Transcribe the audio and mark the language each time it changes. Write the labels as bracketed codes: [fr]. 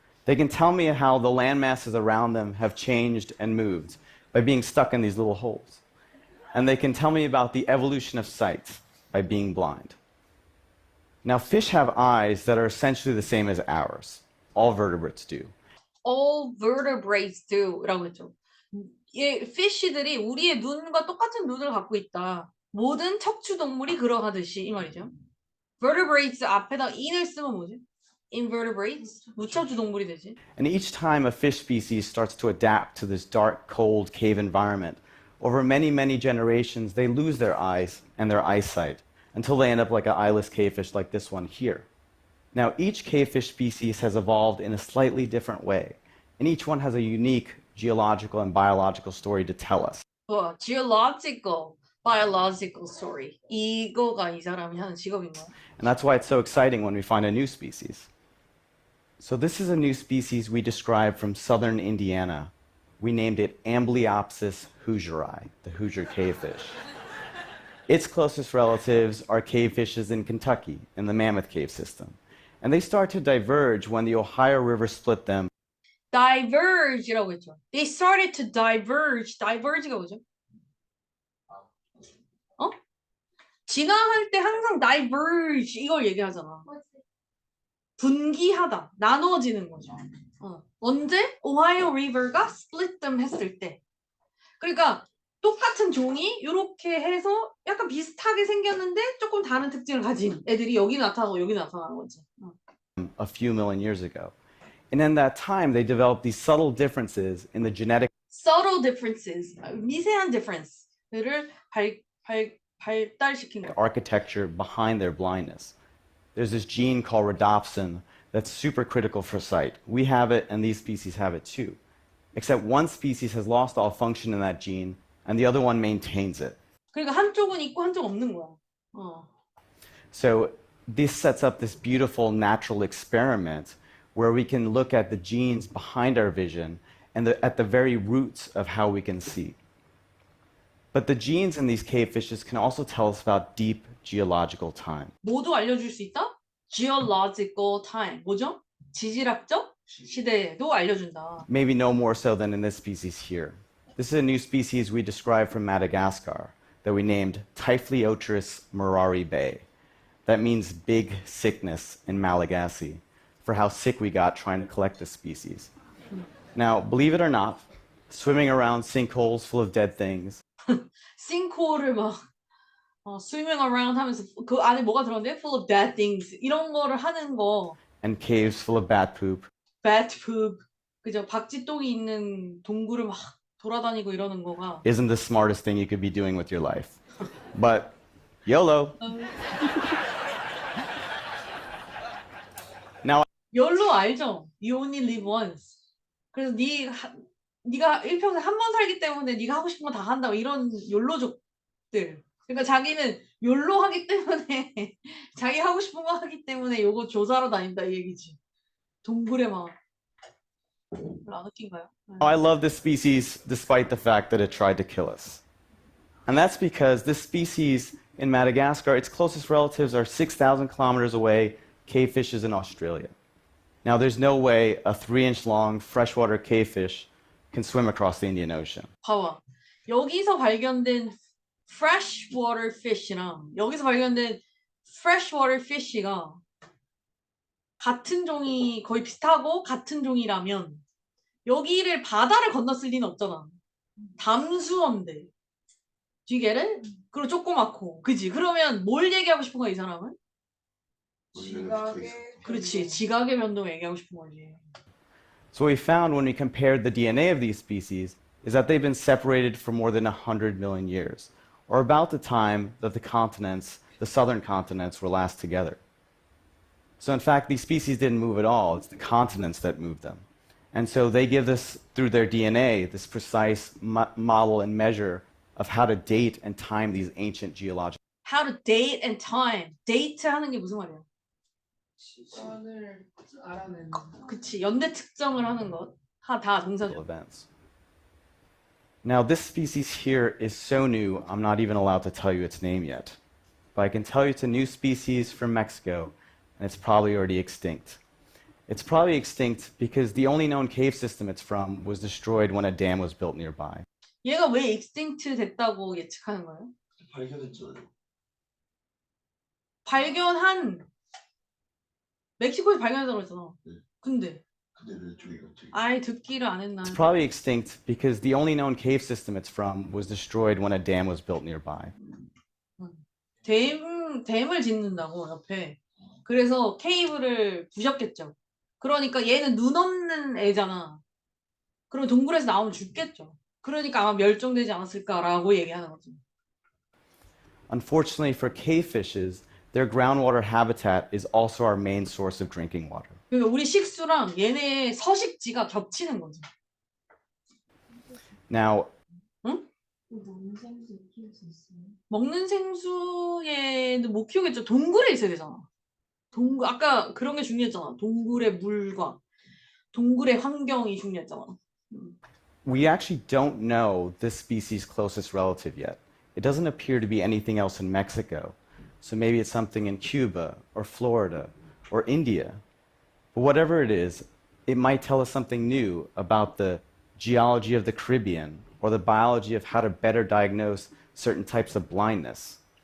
[en] They can tell me how the land masses around them have changed and moved by being stuck in these little holes. And they can tell me about the evolution of sight by being blind. Now, fish have eyes that are essentially the same as ours. All vertebrates do. All vertebrates do라고 했죠. [ko] 이 피쉬들이 우리의 눈과 똑같은 눈을 갖고 있다. 모든 척추 동물이 그러하듯이 이 말이죠. vertebrates 앞에다 in을 쓰면 뭐지? invertebrates 무척추 동물이 되지. [en] And each time a fish species starts to adapt to this dark, cold cave environment, over many, many generations, they lose their eyes and their eyesight until they end up like an eyeless cavefish like this one here. Now, each cavefish species has evolved in a slightly different way, and each one has a unique geological and biological story to tell us. geological, biological story. [ko] 이거가 이 사람이 하는 직업인 거야. [en] And that's why it's so exciting when we find a new species. So this is a new species we described from southern Indiana. We named it Amblyopsis hoosieri, the Hoosier cavefish. Its closest relatives are cavefishes in Kentucky, in the Mammoth Cave system. And they start to diverge when the Ohio River split them. [ko] diverge라고 했죠. [en] They started to diverge. [ko] diverge가 뭐죠? 어? 진화할 때 항상 diverge 이걸 얘기하잖아. 분기하다, 나눠지는 거죠. 언제? 오하이오 리버가 [en] split them [ko] 했을 때. 그러니까 똑같은 종이 이렇게 해서 약간 비슷하게 생겼는데 조금 다른 특징을 가진 애들이 여기 나타나고 여기 나타나는 거지. [en] A few million years ago. And in that time, they developed these subtle differences in the genetic subtle differences, [ko] 미세한 difference를 발달시킨 거야. [en] architecture behind their blindness. There's this gene called rhodopsin that's super critical for sight. We have it, and these species have it too. Except one species has lost all function in that gene, and the other one maintains it. [ko] 그러니까 한쪽은 있고 한쪽 없는 거야. [en] So this sets up this beautiful natural experiment where we can look at the genes behind our vision and at the very roots of how we can see. But the genes in these cavefishes can also tell us about deep geological time. [ko] 모두 알려줄 수 있다? [en] geological time. [ko] 뭐죠? 지질학적 시대도 알려준다. [en] Maybe no more so than in this species here. This is a new species we described from Madagascar that we named Typhliotris murari Bay. That means big sickness in Malagasy, for how sick we got trying to collect this species. Now, believe it or not, swimming around sinkholes full of dead things, [ko] 싱크홀을 막 [en] swimming around [ko] 하면서 그 안에 뭐가 들었는데? [en] full of dead things [ko] 이런 거를 하는 거. [en] and caves full of bat poop, bat poop 그죠? [ko] 박쥐똥이 있는 동굴을 막 돌아다니고 이러는 거가. [en] isn't the smartest thing you could be doing with your life. But YOLO. Now, [ko] 열로 알죠? [en] You only live once. [ko] 그래서 네가 일평생 한 번 살기 때문에 네가 하고 싶은 거 다 한다고 이런 욜로족들 그러니까 자기는 욜로 하기 때문에 자기 하고 싶은 거 하기 때문에 요거 조사로 다닌다 이 얘기지. 동굴에 막 별로 안 웃긴가요? [en] I love this species despite the fact that it tried to kill us. And that's because this species in Madagascar, its closest relatives are 6,000 kilometers away, cave fishes in Australia. Now, there's no way a 3-inch long freshwater cave fish can swim across the Indian Ocean. [ko] 봐봐. 여기서 발견된 freshwater fish랑 여기서 발견된 freshwater fish가 같은 종이 거의 비슷하고 같은 종이라면 여기를 바다를 건넜을 리는 없잖아. 담수어인데. [en] Do you get it? [ko] 그리고 조그맣고. 그지? 그러면 뭘 얘기하고 싶은 거야, 이 사람은? 지각의 그렇지. 지각의 변동 얘기하고 싶은 거지. [en] So what we found when we compared the DNA of these species is that they've been separated for more than 100 million years, or about the time that the continents, the southern continents, were last together. So in fact, these species didn't move at all. It's the continents that moved them. And so they give us, through their DNA, this precise model and measure of how to date and time these ancient geological. How to date and time. [ko] 데이트 하는 게 무슨 말이야? 시간을 알아내는 그치. 연대 측정을 하는 것. 다 동사죠. [en] events. Now, this species here is so new, I'm not even allowed to tell you its name yet. But I can tell you it's a new species from Mexico, and it's probably already extinct. It's probably extinct because the only known cave system it's from was destroyed when a dam was built nearby. [ko] 얘가 왜 extinct 됐다고 예측하는 거예요? 발견했잖아요. 발견한 멕시코에서 발견했다고 했잖아. 네. 근데 근데 왜 저기 갑자기? 아예 듣기를 안 했나? It's probably extinct because the only known cave system it's from was destroyed when a dam was built nearby. 댐을 짓는다고 옆에. 그래서 케이블을 부셨겠죠. 그러니까 얘는 눈 없는 애잖아. 그럼 동굴에서 나오면 죽겠죠. 그러니까 아마 멸종되지 않았을까라고 얘기하는 거죠. [en] Unfortunately for cave fishes, their groundwater habitat is also our main source of drinking water. [ko] 그러니까 우리 식수랑 얘네의 서식지가 겹치는 거죠. [en] Now, [ko] 논생도 키울 수 있어요? 먹는 생수 얘는 못 키우겠죠. 동굴에 있어야 되잖아. 동굴 아까 그런 게 중요했잖아. 동굴의 물과 동굴의 환경이 중요했잖아. [en] we actually don't know this species' closest relative yet. It doesn't appear to be anything else in Mexico. So maybe it's something in Cuba or Florida or India. But whatever it is, it might tell us something new about the geology of the Caribbean or the biology of how to better diagnose certain types of blindness.